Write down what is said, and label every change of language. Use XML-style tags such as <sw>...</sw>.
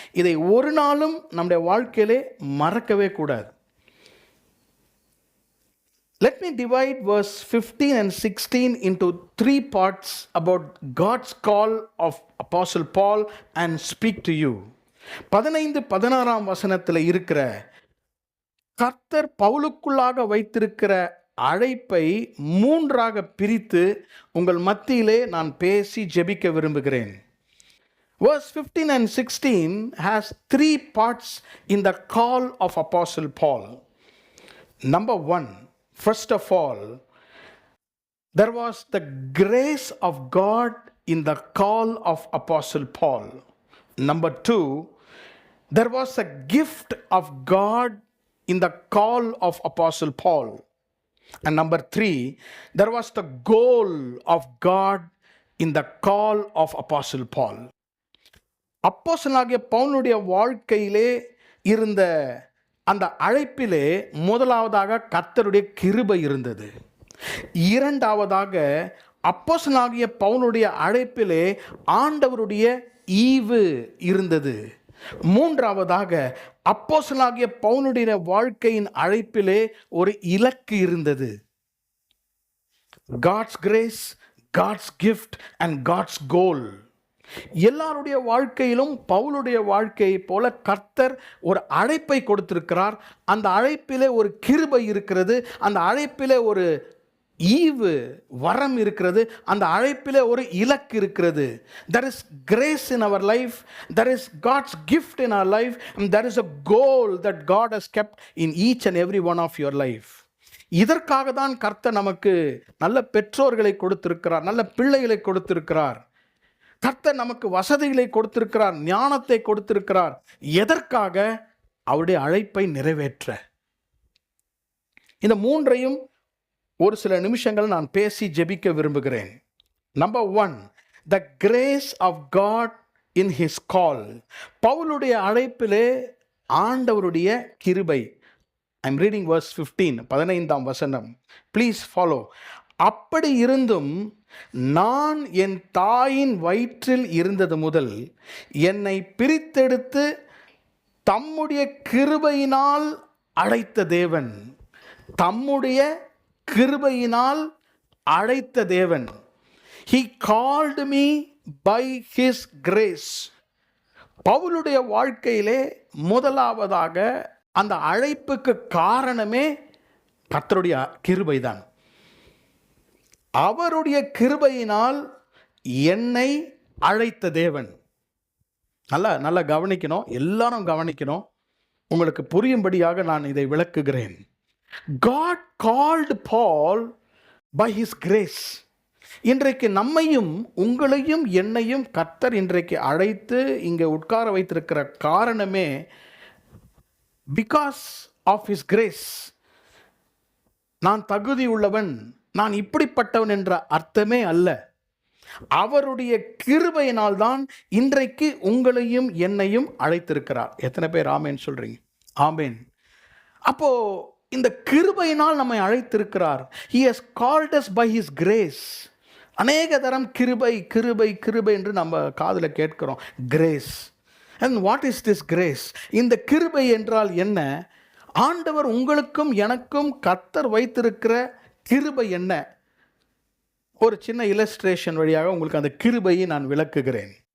<ta>இதை ஒரு நாளும் நம்முடைய வாழ்க்கையிலே மறக்கவே கூடாது.</ta> <en>Let me divide verse 15 and 16 into 3 parts about God's call of Apostle Paul and speak to you.</en> <ta>15-16 வசனத்தில் இருக்கிற கர்த்தர் பவுலுக்குள்ளாக வைத்திருக்கிற அழைப்பை மூன்றாக பிரித்து உங்கள் மத்தியிலே நான் பேசி ஜெபிக்க விரும்புகிறேன்.</ta> <en>Verse 15 and 16 has three parts in the call of Apostle Paul. Number one, first of all, there was the grace of God in the call of Apostle Paul. Number two, there was a gift of God in the call of Apostle Paul. And number three, there was the goal of God in the call of Apostle Paul.</en> <ta>அப்போஸ்தலனாகிய பவுலுடைய வாழ்க்கையிலே இருந்த அந்த அழைப்பிலே முதலாவதாக கர்த்தருடைய கிருபை இருந்தது. இரண்டாவதாக அப்போஸ்தலனாகிய பவுலுடைய அழைப்பிலே ஆண்டவருடைய ஈவு இருந்தது. மூன்றாவதாக அப்போஸ்தலனாகிய பவுலுடைய வாழ்க்கையின் அழைப்பிலே ஒரு இலக்கு இருந்தது.</ta> <en>God's grace, God's gift and God's goal.</en> <ta>எல்லாருடைய வாழ்க்கையிலும் பவுலுடைய வாழ்க்கையை போல கர்த்தர் ஒரு அழைப்பை கொடுத்திருக்கிறார். அந்த அழைப்பிலே ஒரு கிருபை இருக்கிறது. அந்த அழைப்பிலே ஒரு ஈவு வரம் இருக்கிறது. அந்த அழைப்பிலே ஒரு இலக்கு இருக்கிறது.</ta> <en>There is grace in our life, there is God's gift in our life, and there is a goal that God has kept in each and every one of your life.</en> <ta>இதற்காக தான் கர்த்தர் நமக்கு நல்ல பெற்றோர்களை கொடுத்திருக்கிறார், நல்ல பிள்ளைகளை கொடுத்திருக்கிறார். கர்த்தர் நமக்கு வசதிகளை கொடுத்திருக்கிறார், ஞானத்தை கொடுத்திருக்கிறார். எதற்காக? அவருடைய அழைப்பை நிறைவேற்ற. இந்த மூன்றையும் ஒரு சில நிமிஷங்கள் நான் பேசி ஜெபிக்க விரும்புகிறேன்.</ta> <en>Number one, the grace of God in his call.</en> <ta>பவுலுடைய அழைப்பிலே ஆண்டவருடைய கிருபை.</ta> <en>I am reading verse 15,</en> <ta>15ஆம் வசனம்.</ta> <en>Please follow.</en> <ta>அப்படி இருந்தும் நான் என் தாயின் வயிற்றில் இருந்தது முதல் என்னை பிரித்தெடுத்து தம்முடைய கிருபையினால் அழைத்த தேவன். தம்முடைய கிருபையினால் அழைத்த தேவன்.</ta> <en>He called me by his grace.</en> <ta>பவுலுடைய வாழ்க்கையிலே முதலாவதாக அந்த அழைப்புக்கு காரணமே கர்த்தருடைய கிருபைதான். அவருடைய கிருபையினால் என்னை அழைத்த தேவன். நல்லா கவனிக்கணும், எல்லாரும் கவனிக்கணும். உங்களுக்கு புரியும்படியாக நான் இதை விளக்குகிறேன்.</ta> <en>God called Paul by his grace.</en> <ta>இன்றைக்கு நம்மையும் உங்களையும் என்னையும் கர்த்தர் இன்றைக்கு அழைத்து இங்கே உட்கார வைத்திருக்கிற காரணமே</ta> <en>because of his grace.</en> <ta>நான் தகுதி உள்ளவன், நான் இப்படிப்பட்டவன் என்ற அர்த்தமே அல்ல. அவருடைய கிருபையினால் தான் இன்றைக்கு உங்களையும் என்னையும் அழைத்திருக்கிறார். எத்தனை பேர் ஆமேன் சொல்றீங்க? ஆமேன். அப்போ இந்த கிருபையினால் நம்மை அழைத்திருக்கிறார்.</ta> <en>He has called us by his grace.</en> <ta>அநேக தரம் கிருபை கிருபை கிருபை என்று நம்ம காதில் கேட்கிறோம். Grace.</ta> <en>And what is this grace?</en> <ta>இந்த கிருபை என்றால் என்ன? ஆண்டவர் உங்களுக்கும் எனக்கும் கர்த்தர் வைத்திருக்கிற கிருபை என்ன? ஒரு சின்ன இல்லஸ்ட்ரேஷன் வழியாக உங்களுக்கு அந்த கிருபையை நான் விளக்குகிறேன்.</ta>